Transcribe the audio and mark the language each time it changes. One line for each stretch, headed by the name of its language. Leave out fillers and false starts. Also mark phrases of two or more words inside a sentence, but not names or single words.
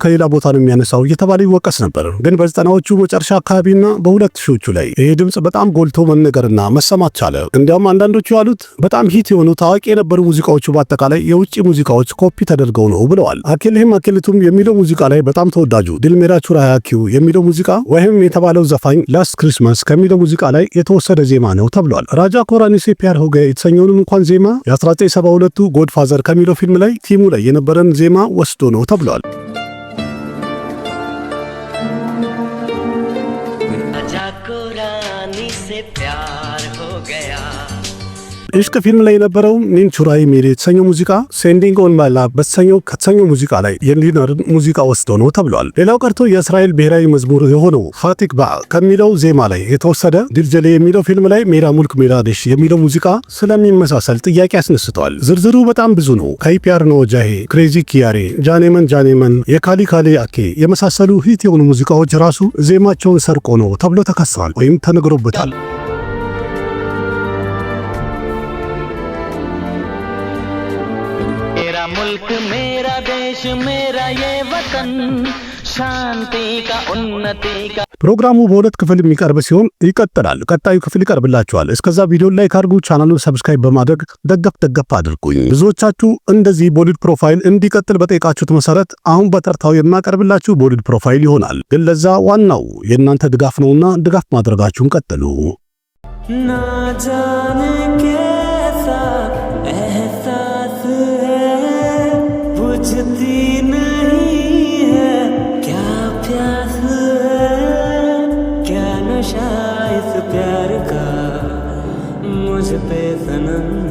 Amharic: ከሌላ ቦታ ነው የሚያነሳው እየተባለ ይወቀስ ነበር። ግን በ90ዎቹ መጨረሻ አካባቢና በ2000ዎቹ ላይ ይሄ ድምጽ በጣም ጎልቶ መነገርና መሰማት ቻለ። እንዲያውም አንዳንዶቹ ያሉት በጣም ሂት የሆኑ ታዋቂ የነበሩ ሙዚቃዎቹ በአጠቃላይ የውጭ ሙዚቃዎች ኮፒ ተደርገው ነው ብለዋል። አኬልህም አኬልቱም የሚለው ሙዚቃ ላይ በጣም ተወዳጁ ድልሜራ ቹራያኪው የሚለው ሙዚቃ ወይም የተባለው ዘፋኝ ላስት ክሪስማስ ከሚለው ሙዚቃ ላይ የተወሰደ ዜማ ነው ተብሏል። ራጃ ኮራኒሴ ፒያር ሆገ የተሰኘውንም እንኳን ዜማ የ1972 ጎድፋዘር ከሚለው ፊልም ላይ ቲሙ ላይ የነበረን ዜማ ወስዶ ነው ተብሏል።
Hindi: आजा को रानी से प्यार हो गया
Amharic: ኢሽቅ ፊልም ላይ የነበረው ኒንቹራይ ሜሪ የተሰኘው ሙዚቃ ሴንዲንግ ኦን ማይ ላቭ ከተሰኘው ሙዚቃ ላይ የሊነርን ሙዚቃ ወስዶ ነው ተብሏል። ሌላው ቀርቶ የእስራኤል ብሔራዊ መዝሙር የሆነው ፋቲክ ባ ከሚለው ዜማ ላይ የተወሰደ ድልጀሌ የሚለው ፊልም ላይ ሜራ ሙልክ ሜራዴሽ የሚለው ሙዚቃ ስለሚመሳሰል ጥያቄ አስነስተዋል። ዝርዝሩ በጣም ብዙ ነው። ከኢፒአር ነው ጃሄ፣ ክሬዚ ኪያሬ፣ ጃኔመን፣ የካሊ ካሌ አኬ የመሳሰሉ ሂት የሆኑ ሙዚቃዎች ራሱ ዜማቸውን ሰርቆ ነው ተብሎ ተከሰዋል ወይም ተነግሮበታል።
Hindi: मेरा मुल्क मेरा देश मेरा ये वतन शांति का उन्नति का
Amharic: ፕሮግራሙ በሁለት ክፍል የሚቀርብ ሲሆን ይቀጥላል። ቀጣዩ ክፍል ይቀርብላችኋል። እስከዛ ቪዲዮ ላይክ አድርጉ፣ ቻናሉን ሰብስክራይብ በማድረግ ደገፍ አድርጉኝ። ብዙዎቻችሁ እንደዚህ ቦሊድ ፕሮፋይል እንዲቀጥል በጠይቃችሁት መሰረት አሁን በተርታው የማቀርብላችሁ ቦሊድ ፕሮፋይል ይሆናል። ግን ለዛ ዋናው የእናንተ ድጋፍ ነውና ድጋፍ ማድረጋችሁን ቀጥሉ።
Hindi: ना जाने कैसा एहसास है बुझती नहीं है क्या प्यास है क्या नशा इस प्यार का मुझ पे सनम